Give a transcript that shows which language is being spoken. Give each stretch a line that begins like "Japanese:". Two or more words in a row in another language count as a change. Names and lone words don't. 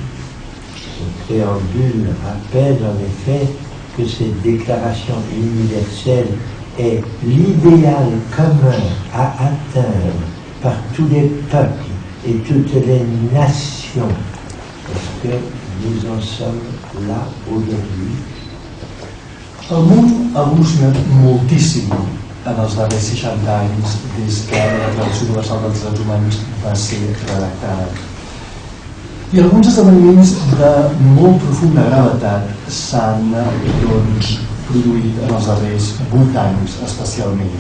French: Ce préambule rappelle en effet que cette Déclaration universelle est l'idéal commun à atteindre par tous les peuples et toutes les nations, parce que nous en sommes là aujourd'hui.
Catalan: El món ha evolucionat moltíssim en els darrers 60 anys des que la Declaració Universal dels Drets Humans va ser redactada. I alguns esdeveniments de molt profunda gravetat s'han produït en els darrers 8 anys especialment.